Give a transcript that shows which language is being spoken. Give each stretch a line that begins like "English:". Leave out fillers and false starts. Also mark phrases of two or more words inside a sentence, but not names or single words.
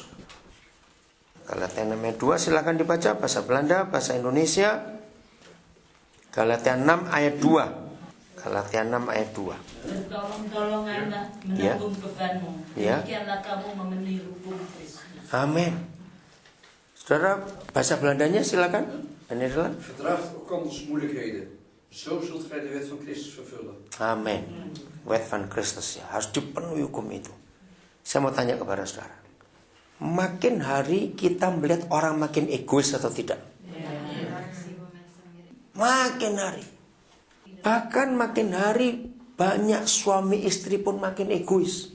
Indonesian: Galatia 6 ayat 2, silakan dibaca bahasa Belanda, bahasa Indonesia. Galatia 6 ayat 2. Galatia 6 ayat 2. Bertolong-tolonganlah menanggung bebanmu. Demikianlah kamu memenuhi hukum Kristus. Amin. Saudara, bahasa Belandanya silakan. Nederland.
Dutch: Verdraagt elkanders moeilijkheden. Zo zult gij de wet van Christus vervullen.
Indonesian: Amin.
Dutch: Wet van Kristus
Indonesian: ya, harus dipenuhi hukum itu. Saya mau tanya kepada saudara, makin hari kita melihat orang makin egois atau tidak? Makin hari. Bahkan makin hari banyak suami istri pun makin egois.